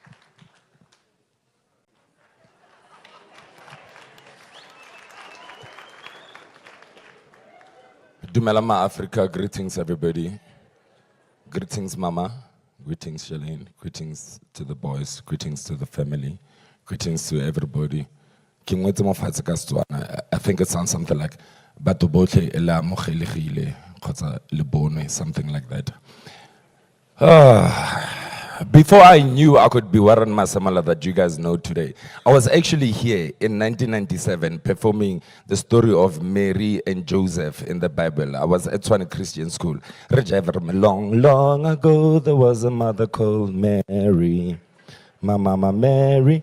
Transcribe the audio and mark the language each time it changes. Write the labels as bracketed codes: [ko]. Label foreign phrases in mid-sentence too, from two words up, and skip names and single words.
[tn] Dumela ma Africa, [en] greetings everybody. Greetings Mama, greetings Shalene, greetings to the boys, greetings to the family, greetings to everybody. I think it sounds something like [tn] Batho botlhe ela amogelegile kgotsa le bonwe, [en] something like that. Before I knew I could be Warren Masemola that you guys know today, I was actually here in 1997 performing the story of Mary and Joseph in the Bible. I was at Tshwane Christian School. Long, long ago there was a mother called Mary, my mama Mary.